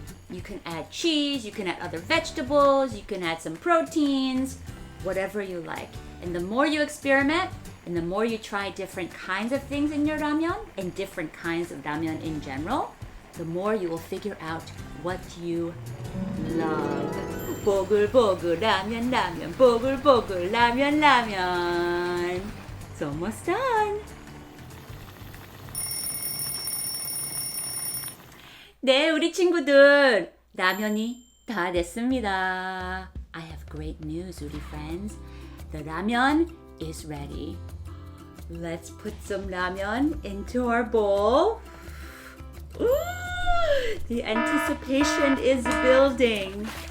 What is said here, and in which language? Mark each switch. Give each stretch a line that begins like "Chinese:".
English: You can add cheese, you can add other vegetables, you can add some proteins, whatever you like. And the more you experiment, and the more you try different kinds of things in your ramyeon, and different kinds of ramyeon in general, the more you will figure out what you love.
Korean: 보글보글 라면 라면 보글보글 라면 라면.
English: It's almost done.
Korean: 네, 우리 친구들 라면이 다 됐습니다.
English: I have great news, 우리 friends. The ramen is ready. Let's put some ramen into our bowl. Ooh, the anticipation is building.